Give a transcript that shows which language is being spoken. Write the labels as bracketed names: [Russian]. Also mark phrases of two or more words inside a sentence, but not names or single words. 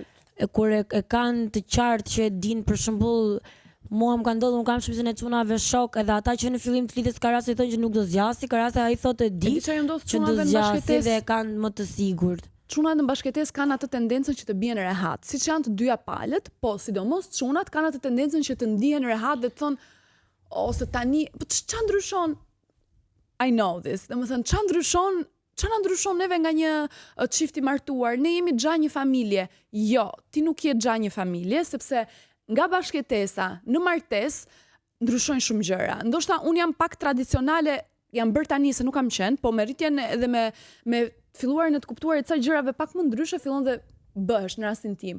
[Albanian] Kur e kanë të qartë që e din për shembull mua më ka ndodhur, unë kam shpesën e çunave shok, edhe ata që në fillim të lidhjes ka raste thonë që nuk do zgjasi, ka raste ai thotë e di që do zgjasi dhe e kanë më të sigurt. Çunat në bashkëtesë kanë atë tendencën që të bien rehat, siç janë të dyja palët, po sidomos çunat kanë atë tendencën që të ndihen rehat dhe të thonë ose tani, po ç'a ndryshon? [English] I know this. [Albanian] Domethënë ç'a na ndryshon neve nga një çift i martuar? Ne jemi xha një familje. Jo, ti nuk je xha një familje, sepse nga bashkëtesa në martesë ndryshojnë shumë gjëra. Ndoshta unë jam pak tradicionale, jam bërë tani se nuk kam qenë, po me rritjen edhe me filluar në të kuptuar ca gjërave pak më ndryshe fillon dhe bëhesh në rastin tim.